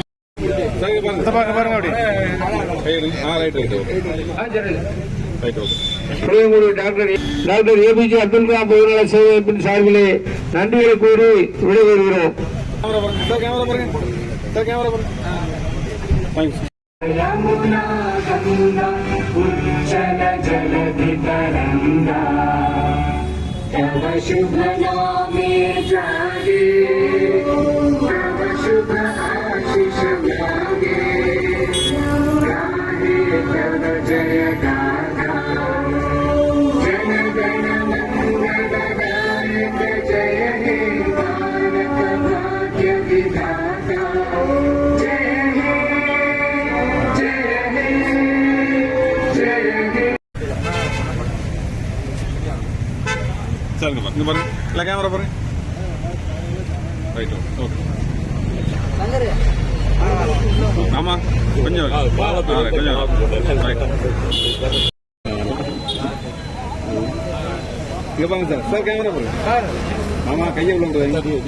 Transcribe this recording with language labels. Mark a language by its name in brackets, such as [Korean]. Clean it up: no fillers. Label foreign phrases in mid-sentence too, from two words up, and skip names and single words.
[Tamil] பாருங்க அப்படி. டாக்டர் ஏபிஜே அப்துல் கலாம் பொதுநல சேவைப்பின் சார்பிலே நன்றிகளை கூறி விடைபெறுகிறோம். சார் கேமரா பாருங்க சார் கேமரா பாருங்க தேங்க்ஸ். [Bangla] যমুনা গঙ্গা উজ্জল জলধি তরঙ্গ তব শুভ নামে জাগে তব শুভ আশিস মাগে গাহে তব জয় গাথা জন গণ মঙ্গল দায়ক জয় হে ভারত ভাগ্য বিধাতা জয় হে [Tamil] சார் இங்கே பாருங்க இல்லை கேமரா பாருங்க [English] right okay [Tamil] ஆமாம் கொஞ்சம் கொஞ்சம் ரைட் இங்கே பாருங்க சார் சார் கேமரா பாருங்க ஆமாம் கையை உள்ள